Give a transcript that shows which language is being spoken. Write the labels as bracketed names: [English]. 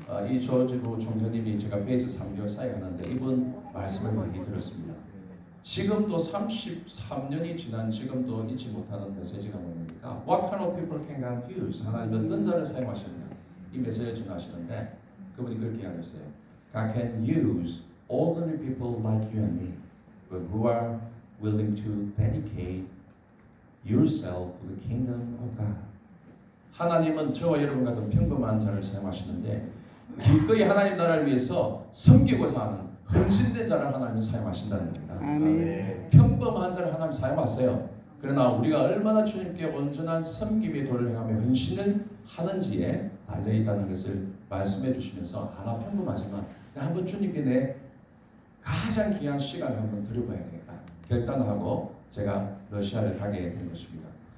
[Korean] 이 조지부 총재님이 제가 배에서 3개월 사역하는데 이분 말씀을 많이 들었습니다. 지금도 33년이 지난 지금도 잊지 못하는 메시지가 뭐냐니까 [English] What kind of people can God use? [Korean] 하나님 어떤 자를 사용하시느냐 이 메시지를 전하시는데 그분이 그렇게 하셨어요. [English] God can use ordinary people like you and me, but who are willing to dedicate yourself to the kingdom of God. [Korean] 하나님은 저와 여러분 같은 평범한 자를 사용하시는데 기꺼이 하나님 나라를 위해서 섬기고자 하는 헌신된 자를 하나님이 사용하신다는 겁니다. 아멘. 평범한 자를 하나님 사용하세요. 그러나 우리가 얼마나 주님께 온전한 섬김의 도를 행하며 헌신을 하는지에 달려있다는 것을 말씀해 주시면서 하나 평범하지만 한번 주님께 내 가장 귀한 시간을 한번 드려봐야 되겠다 결단하고 제가 러시아를 가게 된 것입니다.